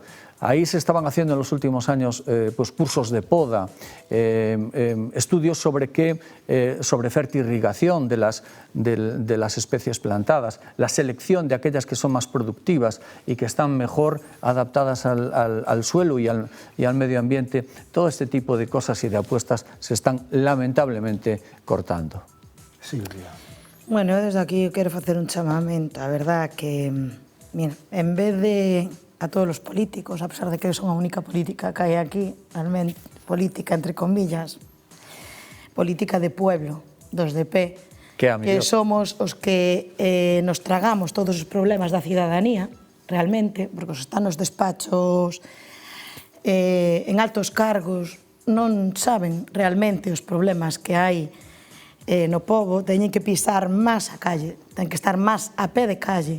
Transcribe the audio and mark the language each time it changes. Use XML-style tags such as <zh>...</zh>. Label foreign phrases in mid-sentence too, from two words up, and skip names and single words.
<es>Ahí se estaban haciendo en los últimos años pues cursos de poda, estudios sobre fertirrigación de las especies plantadas, la selección de aquellas que son más productivas y que están mejor adaptadas al suelo y al medio ambiente. Todo este tipo de cosas y de apuestas se están lamentablemente cortando. Silvia.</es> <gl>Bueno, desde aquí quero facer un chamamento, a verdad que, mira, en vez de a todos os políticos, a pesar de que son a única política que hai aquí, realmente, política entre comillas, política de pueblo, dos de P, que somos os que nos tragamos todos os problemas da cidadanía, realmente, porque os están nos despachos en altos cargos, non saben realmente os problemas que hai no pobo, teñen que pisar máis a calle, teñen que estar máis a pé de calle.</gl>